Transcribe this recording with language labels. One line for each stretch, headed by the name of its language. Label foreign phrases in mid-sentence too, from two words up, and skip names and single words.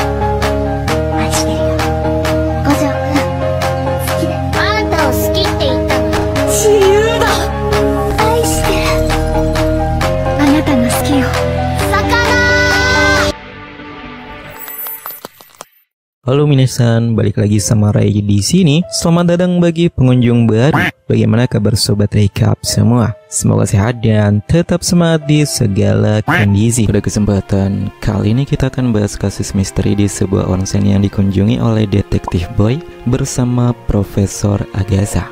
Japanese: 愛してるよ。五条くん、好きだよ。あんたを好きって言ったの。自由だ。愛してる。あなたが好きよ。
Indonesian: Halo minasan, balik lagi sama Ray di sini. Selamat datang bagi pengunjung baru. Bagaimana kabar sobat Recap semua? Semoga sehat dan tetap semangat di segala kondisi. Pada kesempatan kali ini kita akan bahas kasus misteri di sebuah onsen yang dikunjungi oleh Detektif Boy bersama Profesor Agatha.